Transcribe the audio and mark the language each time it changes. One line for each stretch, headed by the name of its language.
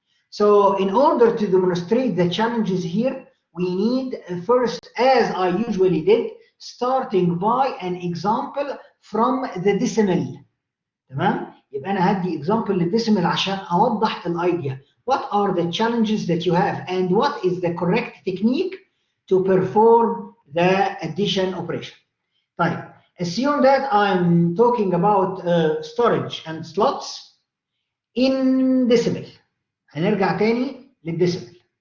English: So in order to demonstrate the challenges here, we need first, as I usually did, starting by an example from the decimal.
Arabic: تمام؟ يبقى أنا هدي example للديسيمال عشان أوضح الidea.
English: What are the challenges that you have and what is the correct technique to perform the addition operation. طيب, assume that I'm talking about storage and slots in decimal.
Arabic: هنرجع تاني للديسيمال.